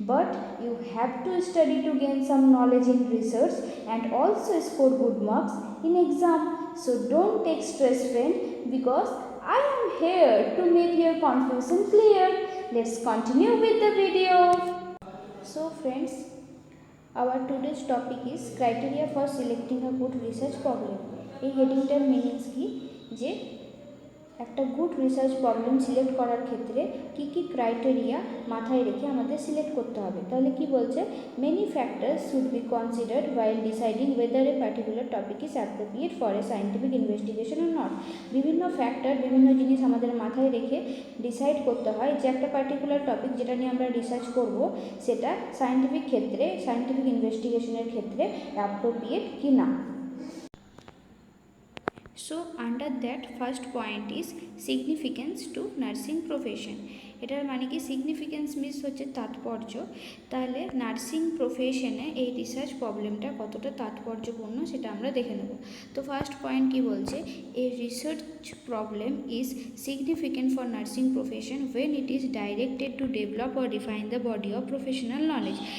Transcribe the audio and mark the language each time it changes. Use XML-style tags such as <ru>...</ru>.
<en>But you have to study to gain some knowledge in research and also score good marks in exam. So don't take stress friend because I am here to make your confusion clear. Let's continue with the video. So friends, our today's topic is criteria for selecting a good research problem.</en> <bn>এই হেডিংটার meanings কি যে একটা good research problem select করার ক্ষেত্রে কি কি criteria মাথায় রেখে আমাদের সিলেক্ট করতে হবে। তাহলে কি বলছে,</bn> <en>Many factors should be considered while deciding whether a particular topic is appropriate for a scientific investigation or not.</en> <bn>বিভিন্ন ফ্যাক্টর, বিভিন্ন জিনিস আমাদের মাথায় রেখে ডিসাইড করতে হয় যে একটা পার্টিকুলার টপিক যেটা নিয়ে আমরা রিসার্চ করব সেটা সায়েন্টিফিক ক্ষেত্রে, সায়েন্টিফিক ইনভেস্টিগেশনের ক্ষেত্রে অ্যাপ্রোপ্রিয়েট কি না।</bn> <en>So under that first point is significance to nursing profession.</en> <bn>এটার মানে কি, সিগনিফিকেন্স মিনস হচ্ছে তাৎপর্য। তাহলে নার্সিং প্রফেশনে এই রিসার্চ প্রবলেমটা কতটা তাৎপর্যপূর্ণ সেটা আমরা দেখে নেব। তো ফার্স্ট পয়েন্ট কি বলছে,</bn> <en>A research problem is significant for nursing profession when it is directed to develop or refine the body of professional knowledge.</en>